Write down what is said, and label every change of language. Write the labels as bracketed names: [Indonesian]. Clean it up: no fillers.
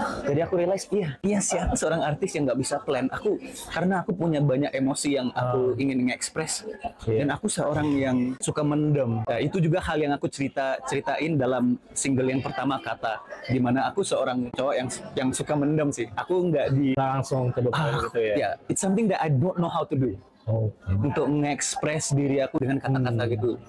[Indonesian] Jadi aku realize, iya siapa seorang artis yang nggak bisa plan? Karena aku punya banyak emosi yang aku ingin mengekspres, dan aku seorang yang suka mendem. Nah, itu juga hal yang aku ceritain dalam single yang pertama, Kata, dimana aku seorang cowok yang suka mendem sih. Aku nggak langsung ke depan gitu ya. [English] Yeah, it's something that I don't know how to do. [Indonesian] Untuk mengekspres diri aku dengan kata-kata gitu.